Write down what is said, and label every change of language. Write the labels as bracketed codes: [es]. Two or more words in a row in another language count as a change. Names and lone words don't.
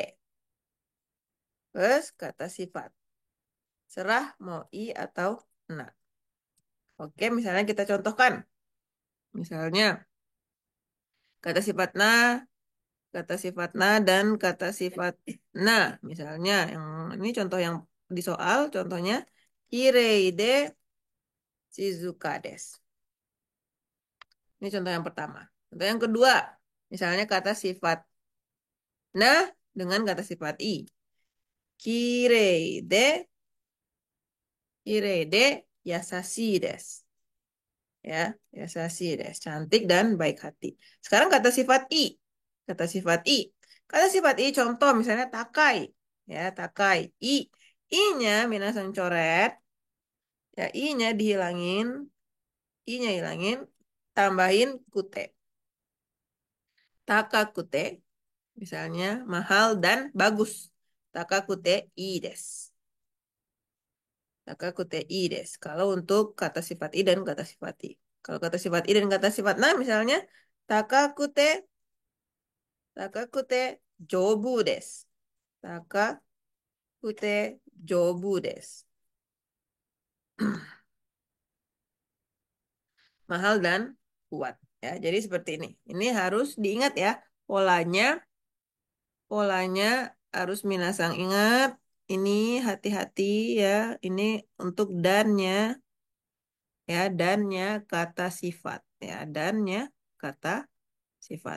[id] Plus kata sifat. Serah mau i atau na. Oke, misalnya kita contohkan. Misalnya, kata sifat na, dan kata sifat na. Misalnya, yang ini contoh yang di soal, contohnya, [ja] きれいで静かです. [id] Ini contoh yang pertama. Contoh yang kedua, misalnya kata sifat na dengan kata sifat i. [ja] きれいで優しいです. Ya, 優しいです. [id] Cantik dan baik hati. Sekarang kata sifat i. Kata sifat i. Kata sifat i contoh misalnya takai. Ya, takai. I-nya minasan coret. Ya, i-nya dihilangin. I-nya hilangin. Tambahin kute. Takakute, misalnya mahal dan bagus. [ja] 高くていいです。高くていいです. [id] Kalau untuk kata sifat i dan kata sifat i. Kalau kata sifat i dan kata sifat na, misalnya [ja] 高くて、高くて丈夫です. 高くて丈夫です. [id] Mahal dan kuat. Ya, jadi seperti ini. Ini harus diingat ya. Polanya, polanya harus minasang ingat. Ini hati-hati ya. Ini untuk dannya, ya dannya kata sifat, ya dannya kata sifat.